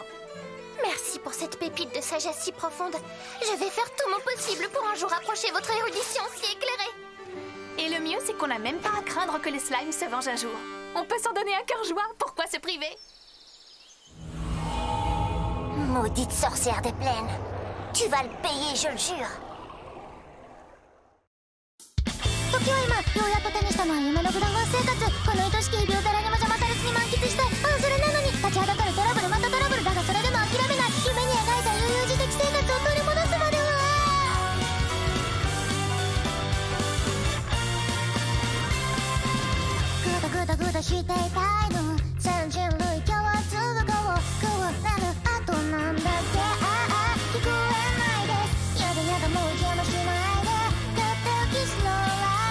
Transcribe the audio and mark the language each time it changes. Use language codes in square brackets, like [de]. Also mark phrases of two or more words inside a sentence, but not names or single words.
[fr] Merci pour cette pépite de sagesse si profonde. Je vais faire tout mon possible pour un jour approcher votre érudition si éclairée. Et le mieux, c'est qu'on n'a même pas à craindre que les slimes se vengent un jour. On peut s'en donner un cœur joie, pourquoi se priver? Maudite sorcière des plaines. Tu vas le payer, je le jure. [ja] 時は今ようやっと手にしたのは夢のグラファン生活この愛しき日々を誰にも邪魔されずに満喫したいそれなのに立ちはだかるトラブルまたトラブルだがそれでも諦めない夢に描いた悠々自適生活を取り戻すまではグダグダグダしていたいの全人類共通語を食われるあとなんだっけ聞こえないですやだやだもう邪魔しないでとっておきスロー